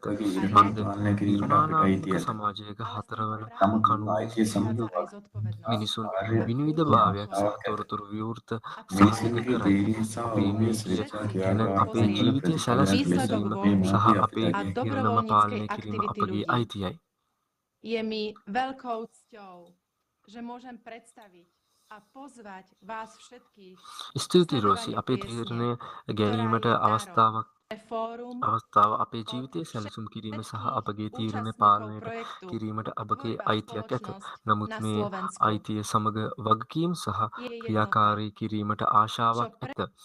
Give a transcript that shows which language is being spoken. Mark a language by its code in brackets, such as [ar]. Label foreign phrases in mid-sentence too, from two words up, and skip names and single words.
[si] මන්ද නිර්මාණාත්මක සමාජයක හතරවන කණුව මිනිසුන් විනිවිදභාවයක් සහ තොරතුරු විවෘත සාධක කරයි. අපේ නීතිය ගැන අපේ ජීවිතය සැලසීම සහ අපේ ඉරණම පාලනය කිරීම අපගේ අයිතියයි. [sk] Je mi veľkou cťou, že môžem predstaviť a pozvať vás všetkých. [si] ස්තුතියි රෝසි. අපේ තීරණය ගැනීමට අවස්ථාව අපේ ජීවිතය සැලසුම් කිරීම සහ අපගේ තීරණ පාලනයට කිරීමට අපගේ අයිතියක් ඇත. නමුත් මේ අයිතිය සමග වගකීම් සහ ක්‍රියාකාරී කිරීමට ආශාවක් ඇත.